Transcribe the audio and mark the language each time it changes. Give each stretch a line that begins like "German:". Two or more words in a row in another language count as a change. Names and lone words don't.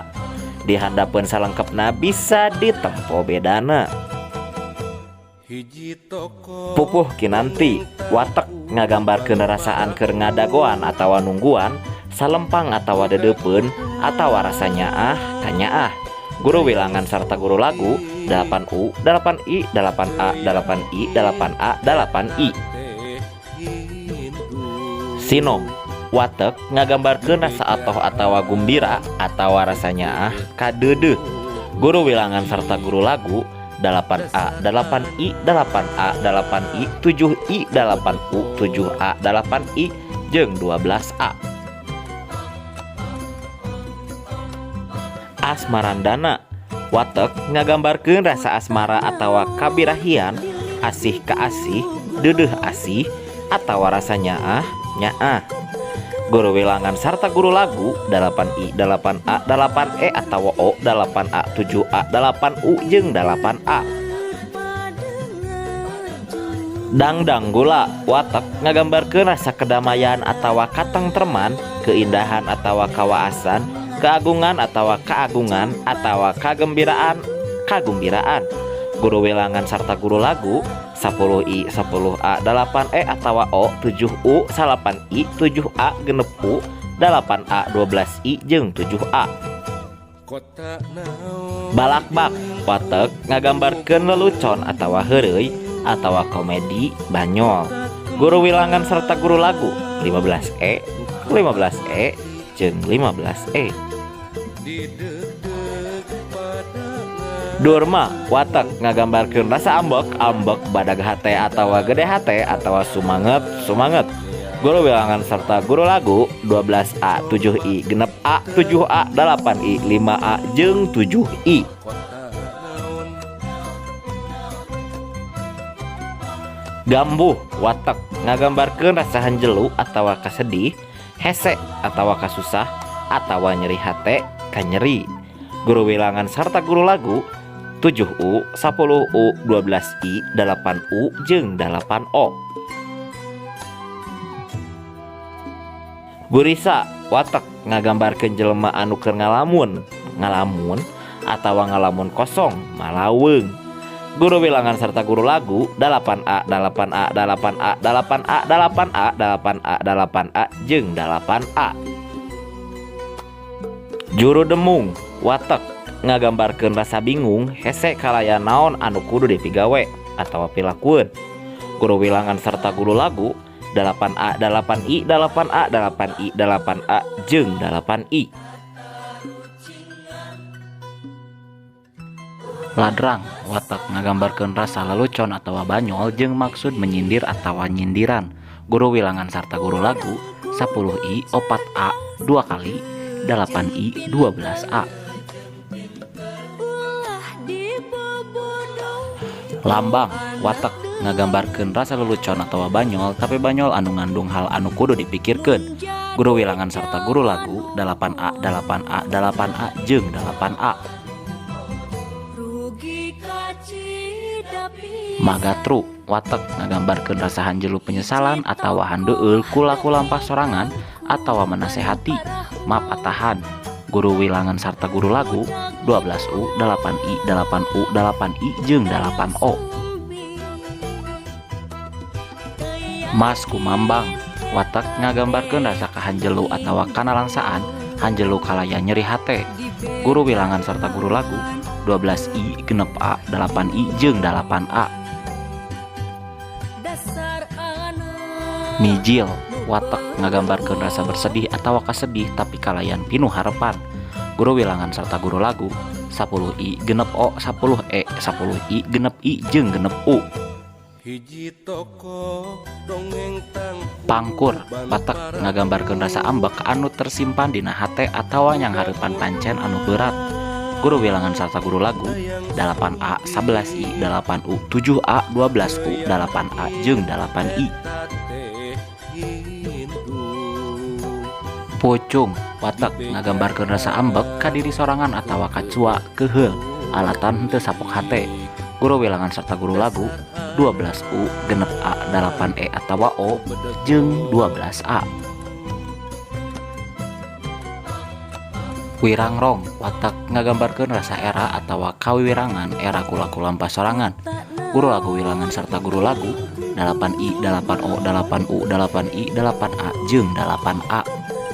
Sundanese: Di handapeun salengkepna bisa ditempo bedana. Pupuh kinanti, watek ngagambarkeun rasaan keur ngadagoan atawa nungguan, salempang atawa dedeupeun atawa rasanya kanyaah. Guru wilangan sarta guru lagu 8U, 8I, 8A, 8I, 8A, 8I. Sinom, watek ngagambarkeun rasa atoh atawa gumbira atawa rasanya kadeudeuh. Guru wilangan sarta guru lagu 8A, 8I, 8A, 8I, 7I, 8U, 7A, 8I, jeung 12A. Asmarandana, watek ngagambarkeun rasa asmara atawa kabirahian, asih ka asih, deudeuh asih atawa rasanya nyaah. Guru wilangan sarta guru lagu 8I, 8A, 8E atawa O, 8A, 7A, 8U jeung 8A. Dangdang gula, watek ngagambarkeun rasa kedamaian atawa katengtreman, keindahan atawa kawaasan, keagungan atawa kaagungan atawa kagembiraan. Guru wilangan sarta guru lagu 10I, 10A, 8E atawa O, 7U, 8I, 7A, 6U, 8A, 12I jeung 7A. Balakbak, watek ngagambarkeun lelucon atawa heureuy atawa komedi banyol. Guru wilangan sarta guru lagu 15E, 15E jeung 15E. Durma, watek ngagambarkeun rasa ambek badag hate atawa gede hate atawa sumanget. Guru wilangan sarta guru lagu 12A, 7I, 6A, 7A, 8I, 5A jeung 7I. Gambuh, watek ngagambarkeun rasa hanjelu atawa kasedih, hese atawa kasusah atawa nyeri hate kanyeri. Guru wilangan sarta guru lagu 7U, 10U, 12I, 8U jeung 8O. Gurisa, watek ngagambarkeun jelema anu keur ngalamun atawa ngalamun kosong malaweung. Guru wilangan sarta guru lagu 8A, 8A, 8A, 8A, 8A, 8A, 8A jeung 8A. Juru demung, watek ngagambarkeun rasa bingung hese kalaya naon anu kudu dipigawe atawa pilakueun. Guru wilangan sarta guru lagu 8A 8I 8A 8I 8A jeung 8I. Ladrang watak ngagambarkeun rasa lelucon atawa banyol jeung maksud menyindir atawa nyindiran. Guru wilangan sarta guru lagu 10I 4A 2 kali 8I 12A. Lambang watak ngagambarkeun rasa lelucon atawa banyol tapi banyol anu ngandung hal anu kudu dipikirkeun. Guru wilangan sarta guru lagu 8A 8A 8A jeung 8A. Magatru watak ngagambarkeun rasa hanjelu penyesalan atawa handeueul ku laku lampah sorangan atawa menasehati. Maaf atahan. Guru wilangan sarta guru lagu 12U 8I 8U 8I jeung 8O. Mas Kumambang watak ngagambarkeun rasa kahanjelu atawa kanalangsaan hanjelu kalaya nyeri hate. Guru wilangan sarta guru lagu 12I genep A 8I jeung 8A. Mijil watak ngagambarkeun rasa bersedih atawa kasedih tapi kalayan pinuh harapan. Guru wilangan sarta guru lagu 10I genep O 10E 10I genep I jeung genep U. Pangkur watak ngagambarkeun rasa ambek anu tersimpan dina hate atawa nyang hareupan pancen anu berat. Guru wilangan sarta guru lagu 8A 11I 8U 7A 12U 8A jeung 8I. Pucung watak ngagambarkeun rasa ambek ka diri sorangan atawa kacua keheul alatan henteu sapok hate. Guru wilangan sarta guru lagu 12U genep A 8E atawa O jeung 12A. Wirangrong watak ngagambarkeun rasa era atawa kawiwirangan era kulaku lampah sorangan. Guru lagu wilangan sarta guru lagu 8I 8O 8U 8I 8A jeung 8A.